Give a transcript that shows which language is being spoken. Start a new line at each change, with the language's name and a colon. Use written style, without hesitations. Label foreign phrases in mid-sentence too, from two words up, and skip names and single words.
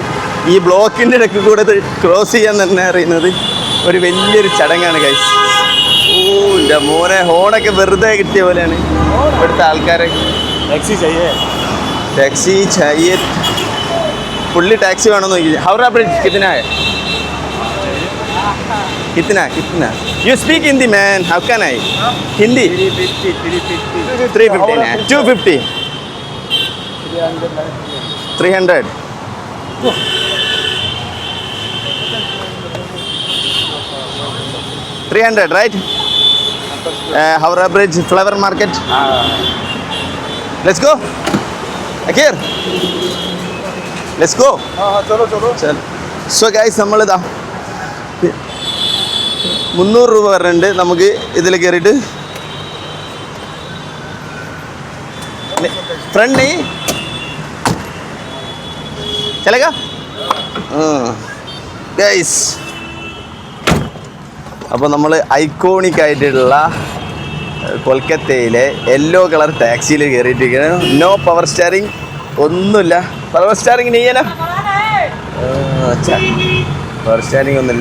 Malayalam: ഈ ബ്ലോക്കിൻ്റെ ഇടയ്ക്ക് കൂടെ ക്രോസ് ചെയ്യാൻ തന്നെ അറിയുന്നത് ഒരു വലിയൊരു ചടങ്ങാണ് ഗൈസ്. ഓ എൻ്റെ മോനെ, ഹോണൊക്കെ വെറുതെ കിട്ടിയ പോലെയാണ് ഇവിടുത്തെ ആൾക്കാരെ.
Hindi: टैक्सी चाहिए
Malayalam: പുള്ളി ടാക്സി വേണമെന്ന് നോക്കി.
English: ഹൗറ ബ്രിഡ്ജ്
Hindi: കിतना है? कितना
English: you speak Hindi man, how can I? Hindi 350 है 250 300 300 right? Howrah Bridge Flower Market. Let's go Akir, let's go. चलो so guys,
Malayalam: നമ്മളിതാ 300 രൂപ വരുന്നുണ്ട്. നമുക്ക് ഇതിൽ കയറിയിട്ട് ഫ്രണ്ട്
Hindi: नहीं चलेगा
Malayalam: guys. അപ്പോൾ നമ്മൾ ഐക്കോണിക് ആയിട്ടുള്ള കൊൽക്കത്തയിലെ യെല്ലോ കളർ ടാക്സിയിൽ കയറിയിട്ടിരിക്കുകയാണ്. നോ പവർ സ്റ്റിയറിംഗ്, ഒന്നുമില്ല. പവർ സ്റ്റിയറിംഗ് നീയന പവർ സ്റ്റിയറിംഗ് ഒന്നുമില്ല.